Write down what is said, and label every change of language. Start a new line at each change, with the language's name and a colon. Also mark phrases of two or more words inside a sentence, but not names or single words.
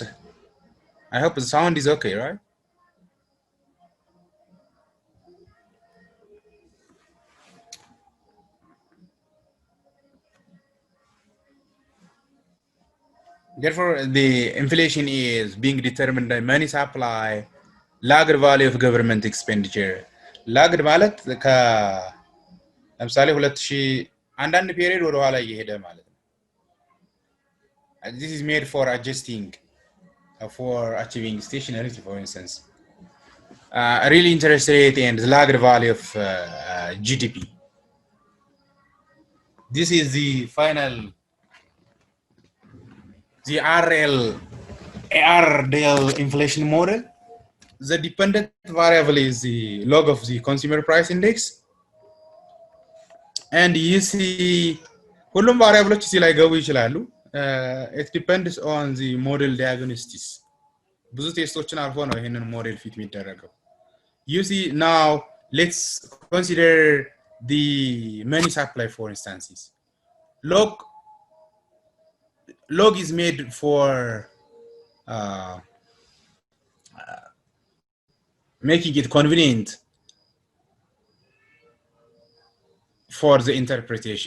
English: I hope the sound is okay, right? Therefore, the inflation is being determined by money supply, lagged value of government expenditure. Lagged
Amharic: ማለት ለምሳሌ 2000 አንዳንድ ፔሪዮድ ወደ ኋላ እየሄደ ማለት ነው።
English: This is made for adjusting for achieving stationarity, for instance. Real interest rate and the lagged value of GDP. This is the final, the ARDL inflation model. The dependent variable is the log of the consumer price index. And you see,
Amharic: ሁሉም ቫሪያብሎች እዚህ ላይ ገቡ ይችላሉ።
English: It depends on the model diagnostics.
Amharic: ብዙ ቴስቶችን አልፎ ነው ይሄንን ሞዴል ፊት የሚደረገው።
English: You see, now let's consider the money supply, for instances. Log is made for making it convenient for the interpretation.